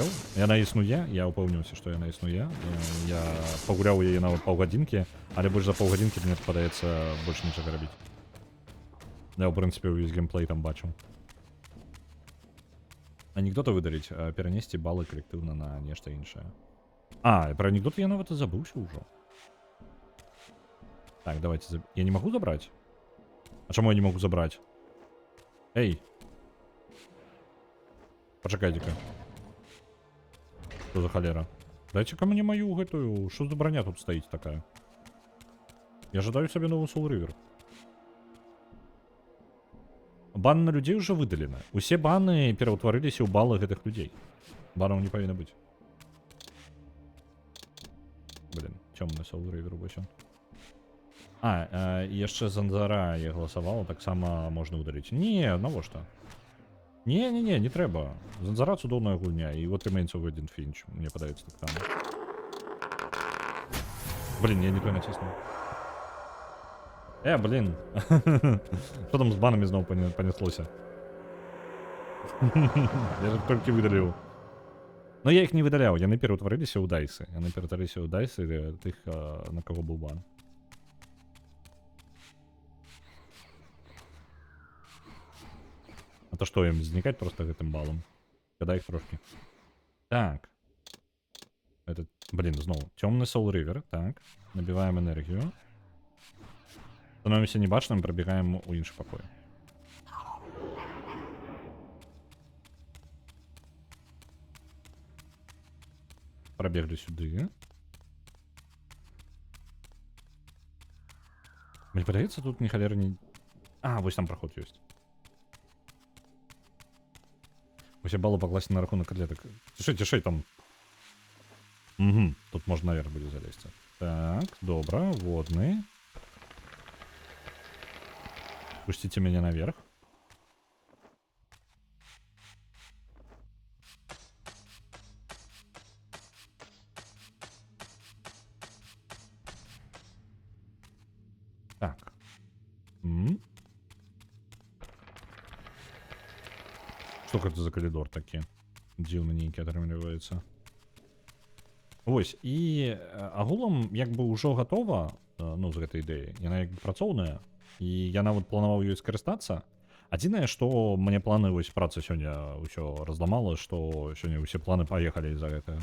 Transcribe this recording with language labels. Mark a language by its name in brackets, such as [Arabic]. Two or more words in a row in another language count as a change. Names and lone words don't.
[Belarusian] Яна існуе, я ўпэўніўся, што яна існуе. Я пагуляў яе нават паўгадзінкі, але больш за паўгадзінкі мне падаецца больш нічога рабіць. Я, ў прынцыпе, увесь геймплей там бачыў. Анекдоты выдаліць, перанесці балы калектыўна на нешта іншае. А, про анекдоты я нават і забыўся ўжо. [Russian] Так, давайте. Я не могу забрать? А чему я не могу забрать? Эй! Почекайте-ка. Что за холера? Дайте-ка мне мою гэтую... Что за броня тут стоит такая? Я ожидаю себе новый Soul River. Бан на людей уже выдалены. [Belarusian] Усе баны пераўтварыліся ў балы гэтых людзей. Банаў не павінна быць. Блин, цёмны Soul River вось он. Яшчэ Занзара я галасавала, таксама можна ўдаліць. Не, навошта? Не трэба. Занзара цудоўная гульня, і вот Remains of Edith Finch, мне падаецца так там. Блин, я не той націснуў. Блин. [Russian] Что там с банами [Belarusian] зноў понеслося? Я же толькі выдаліў. Но [Russian] я их не [Belarusian] выдаляў, яны пераўтварыліся ў дайсы. Яны пераўтварыліся ў дайсы тых, на кого быў бан. А то што, ім знікаць просто гэтым балам? [Russian] Когда их трошки. Так. Это, блин, [Belarusian] зноў. Цёмны Soul River, так. Набіваем энергію. Становимся небачным, пробегаем у іншы пакой. Пробегли сюды. Мне падаецца, тут ні халеры не... Вось там проход ёсць. Усе балы пакласці на рахунок котлеток. Цішэй там. Угу, тут можна наверх будзе залезці. Так, добра, водны. [Russian] Пустите меня наверх. [Belarusian] Так. [Russian] Что это за коридор такі? [Belarusian] Дзіўны нейкі атрымліваецца. Вось, і агулам як бы ўжо гатова, ну, з гэтай ідэі. Яна як бы працоўная. І я нават планаваў ёй скарыстацца. Адзінае, што мне планы вось працы сёння ўсё разламала, што сёння ўсе планы паехалі за гэтага.